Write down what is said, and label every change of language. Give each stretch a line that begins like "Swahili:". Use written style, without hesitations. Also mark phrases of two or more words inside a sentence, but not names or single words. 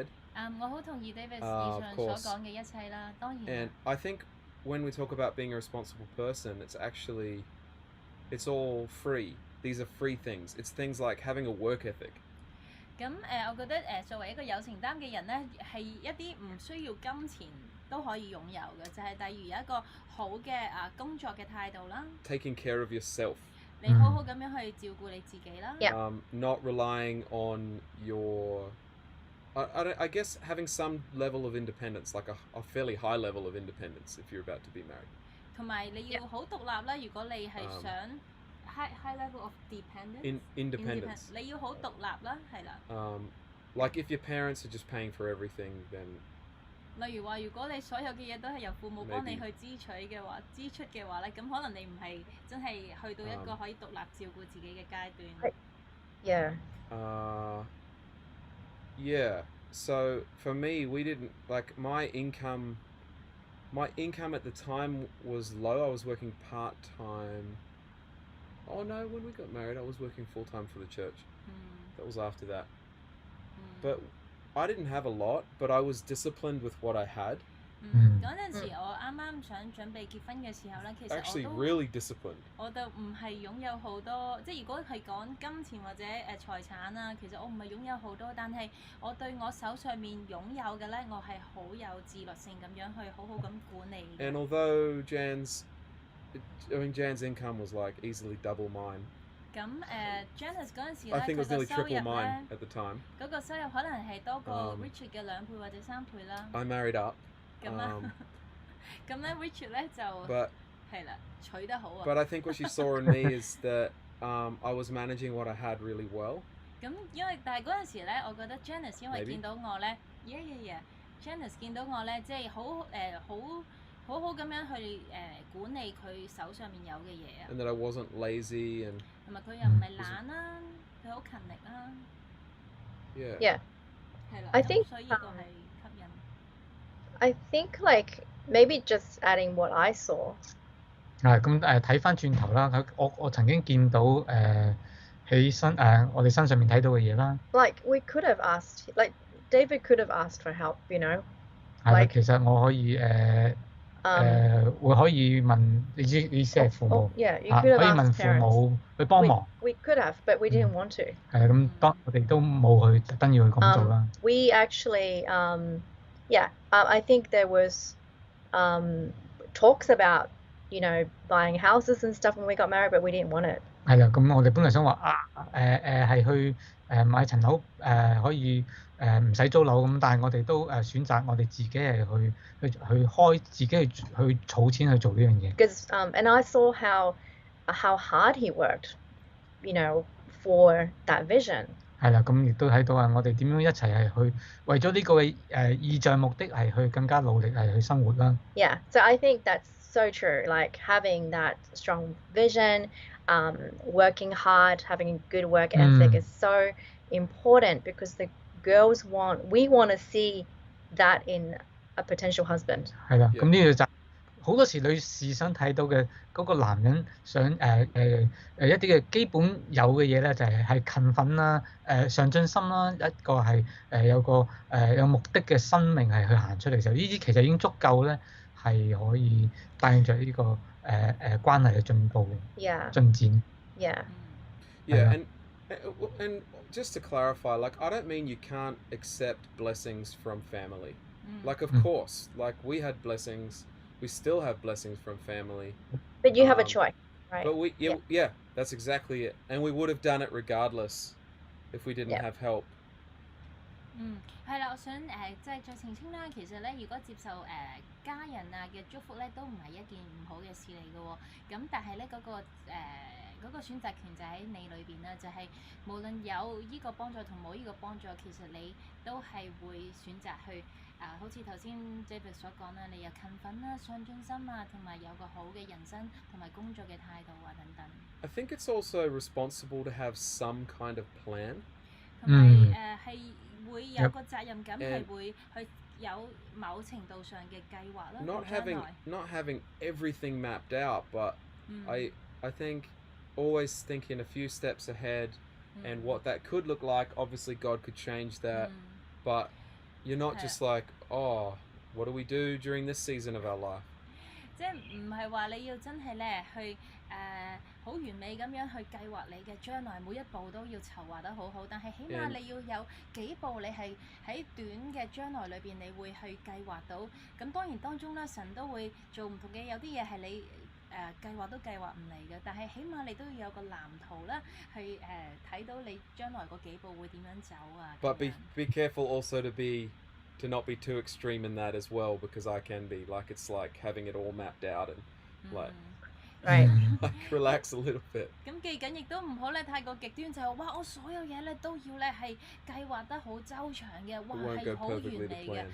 Cantonese: 我好同意 David 以上所講嘅一切啦，當然。
English: And I think when we talk about being a responsible person, it's all free. These are free things. It's things like having a work ethic.
Cantonese: 咁我覺得作為一個有承擔嘅人咧，係一啲唔需要金錢都可以擁有嘅，就係例如有一個好嘅工作嘅態度啦。
English: Taking care of yourself.
Cantonese: 你好好咁樣去照顧你自己啦。
English: Not relying on your I guess having some level of independence, like a fairly high level of independence if you're about to be married.
Cantonese: 同埋你要好獨立啦，如果你係想
English: high level of dependence. Independence.
Cantonese: 你要好獨立啦，係啦。
English: Like if your parents are just paying for everything, then.
Cantonese: 例如話，如果你所有嘅嘢都係由父母幫你去支出嘅話咧，咁可能你唔係真係去到一個可以獨立照顧自己嘅階段。
English: Yeah. Yeah. So for me, we didn't like my income at the time was low. I was working part-time. Oh no, when we got married, I was working full-time for the church. That was after that. But I didn't have a lot, but I was disciplined with what I had.
Cantonese: 嗰陣時我啱啱想準備結婚嘅時候咧，其實
English: Actually, really disciplined.
Cantonese: 我就唔係擁有好多，即係如果係講金錢或者財產啊，其實我唔係擁有好多，但係我對我手上面擁有嘅咧，我係好有自律性咁樣去好好咁管理。
English: And although Jan's income was like easily double mine.
Cantonese: 咁Janice 嗰陣時咧，
English: I think it was
Cantonese: 佢
English: nearly
Cantonese: 嘅收入
English: triple mine
Cantonese: 咧，
English: at the time.
Cantonese: 嗰個收入可能係多過 Richard 嘅2倍或者3倍啦。
English: I married up.
Cantonese: 咁咁咧 Richard 咧就係啦，娶得好啊。
English: But I think what she saw in me is that I was managing what I had really well.
Cantonese: 咁但係嗰陣時咧，我覺得 Janice 因為見到我咧 Janice 見到我咧，即係好好咁樣去管理佢手上面有嘅嘢啊。
English: And that I wasn't lazy and.
Cantonese: 同埋佢又唔係懶啦，佢好勤力啦。
English: Yeah.
Cantonese: 係啦。
English: I think
Cantonese: 所以呢個係吸引。
English: I think like maybe just adding what I saw.
Cantonese: 咁睇翻轉頭啦，我曾經見到喺我哋身上面睇到嘅嘢啦。
English: Like we could have asked, like David could have asked for help, you know.
Cantonese: 係啦，其實我可以會可以問你意思係父母，可以問父母去幫忙。
English: We could have, but we didn't want to.
Cantonese: 係啊，咁當我哋都冇去特登要去咁做啦。
English: We actually, I think there was talks about, you know, buying houses and stuff when we got married, but we didn't want it.
Cantonese: 係啦，咁我哋本來想話係去買層樓可以唔使租樓咁，但係我哋都選擇我哋自己係去開自己去儲錢去做呢樣嘢。
English: Because and I saw how hard he worked, you know, for that vision.
Cantonese: 係啦，咁亦都睇到我哋點樣一齊係去為咗呢個意象目的係去更加努力係去生活啦。
English: Yeah, so I think that's so true. Like having that strong vision, working hard, having a good work ethic is so important because we want to see that in a potential husband.
Cantonese: 係啦，咁呢個就好多時女士想睇到嘅嗰個男人想一啲嘅基本有嘅嘢咧，就係勤奮啦、上進心啦，一個係有個有目的嘅生命係去行出嚟嘅時候，呢啲其實已經足夠咧，係可以帶領著呢個關係嘅進步、進展。
English: Yeah, and just to clarify, like I don't mean you can't accept blessings from family. Like of course, like we had blessings. We still have blessings from family. But you have a choice, right? But that's exactly it. And we would have done it regardless if we didn't have help.
Cantonese: 係啦，我想即係再澄清啦。其實咧，如果接受家人嘅祝福咧，都唔係一件唔好嘅事嚟嘅喎。咁但係咧嗰個嗰個選擇權就喺你裏邊啦，就係無論有依個幫助同冇依個幫助，其實你都係會選擇去好似頭先 David 所講啦，你有勤奮啦、上進心啊，同埋有個好嘅人生同埋工作嘅態度啊等等。
English: I think it's also responsible to have some kind of plan.
Cantonese: 同埋係會有個責任感，係會去有某程度上嘅計劃啦。
English: Not having everything mapped out, but I think always thinking a few steps ahead and what that could look like. Obviously, God could change that, but you're not just like, oh, what do we do during this season of our life?
Cantonese: 即係唔係話你要真係咧去好完美咁樣去計劃你嘅將來每一步都要籌劃得好好，但係起碼你要有幾步你係喺短嘅將來裏邊你會去計劃到。咁當然當中咧神都會做唔同嘅，有啲嘢係你計劃都計劃唔嚟嘅，但係起碼你都要有個藍圖啦，去睇到你將來嗰幾步會點樣走啊。
English: But be careful also to not be too extreme in that as well, because I can be like, it's like having it all mapped out and like relax a little bit.
Cantonese: 咁記緊亦都唔好咧太過極端，就係哇我所有嘢咧都要咧係計劃得好周詳嘅，哇係好完美嘅。